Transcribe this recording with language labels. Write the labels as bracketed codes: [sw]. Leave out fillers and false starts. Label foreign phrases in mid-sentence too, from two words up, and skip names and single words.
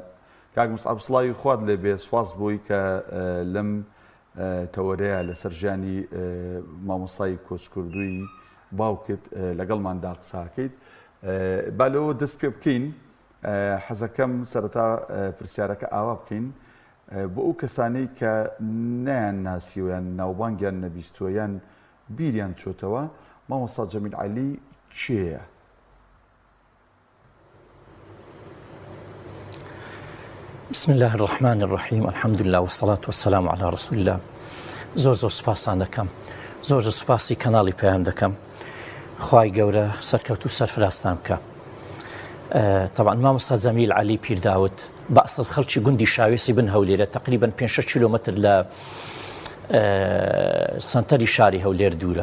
[ckb] کاک موسعەب سڵاوی خوات لێ بێ، سوپاس بۆی کە لەم تەوەرەیە لەسەر ژیانی مامۆستای کۆچکوردووی باوکت لەگەڵماندا قساکەیت. با لەوە دەست پێ بکەین. حەزەکەم سەرەتا پرسیارەکە ئاوا بکەین بۆ ئەو کەسانەی کە نەیان ناسیویان ناوبانگیان نەبیستووەیان بیریان چۆتەوە مامۆستا جەمیل عەلی کێیە؟ [ar] بسم الله الرحمن الرحيم الحمد لله والصلاة والسلام على رسول الله. [ckb] زۆر سوپاسان دەکەم، زۆر سوپاسی کەناڵی پەیام دەکەم. خوای گەورە سەرکەوت و سەرفراستان بکە. طبعا مامۆستا جەمیل عەلی پیرداوت بە ئەسڵ خەڵکی گوندی شاوێسی بن هەولێرە، تقریبا 5-6 کیلۆمەتر لە سەنتەری شاری هەولێر دوورە.